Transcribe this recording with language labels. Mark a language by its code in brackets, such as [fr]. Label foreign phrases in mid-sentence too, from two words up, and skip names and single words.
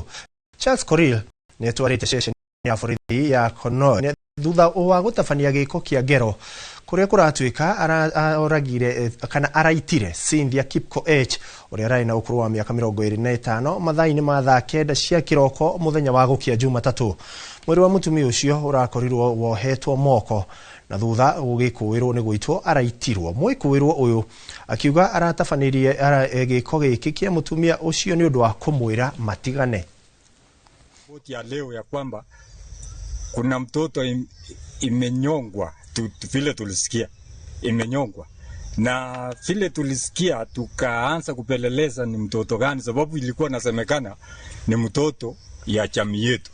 [ki] Charles Koril ni twarite session ya borithi ya Konoin thutha wa gutabania giko kia ngero kuria kuratuika oragire kana araitire Cynthia Kipkoech uria arari na ukuru wa miaka 25 mathaini ma thaa 9 cia kiroko muthenya wa gukia Jumatatu. Mwiri wa mutumia ucio urakorirwo wohetwo moko na thutha gugikuirwo ni guitwo araitirwo. Mwikuirwo uyu akiuga aratabanirie giko giki kia mutumia ucio ni undu wa kumwira matigane. [sw] Ripoti ya leo ya kwamba kuna mtoto imenyongwa, vile tulisikia imenyongwa, na vile tulisikia tukaanza kupeleleza ni mtoto gani, sababu ilikuwa nasemekana ni mtoto ya jamii yetu.